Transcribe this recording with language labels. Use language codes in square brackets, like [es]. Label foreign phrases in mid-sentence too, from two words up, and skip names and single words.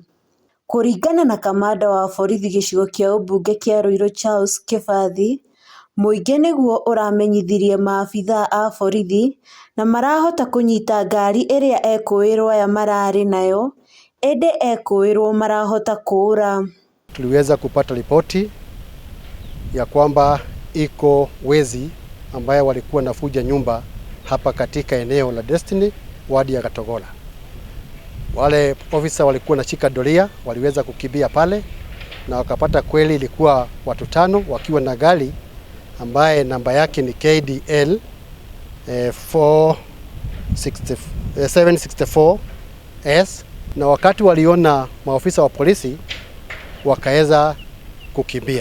[ki] Kũringana na kamanda wa borithi gĩcigo kĩa ũmbunge kĩa Ruiru Charles Kĩbathi, mũingĩ nĩguo ũramenyithirie maabithaa a borithi na marahota kũnyita ngari ĩrĩa ekũĩrwo aya mararĩ nayo ĩndĩ ekũĩrwo marahota kũũra. [sw] Tuliweza kupata ripoti ya kwamba iko wezi ambaye walikuwa nafuja nyumba hapa katika eneo la Destiny wadi ya Gatong'ora. Wale ofisa walikuwa na shika doria, waliweza kukimbia pale na wakapata kweli ilikuwa watu 5 wakiwa na gari ambaye namba yake ni KDL 764S, na wakati waliona maofisa wa polisi wakaweza kukimbia.